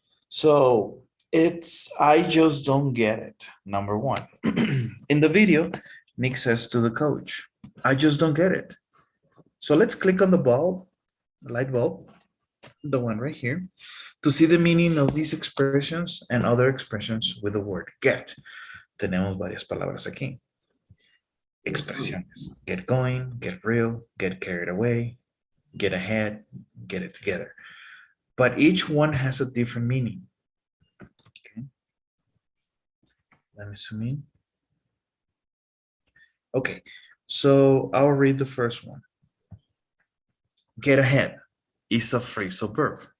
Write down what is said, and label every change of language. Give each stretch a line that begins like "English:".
English: So it's, I just don't get it, number one. In the video, Nick says to the coach, I just don't get it. So let's click on the bulb, the light bulb, the one right here, to see the meaning of these expressions and other expressions with the word get.
Spanish: Tenemos varias palabras aquí. Expresiones.
English: Get going, get real, get carried away, get ahead, get it together. But each one has a different meaning. Okay. Let me zoom in. Okay, so I'll read the first one. Get ahead is a phrasal verb.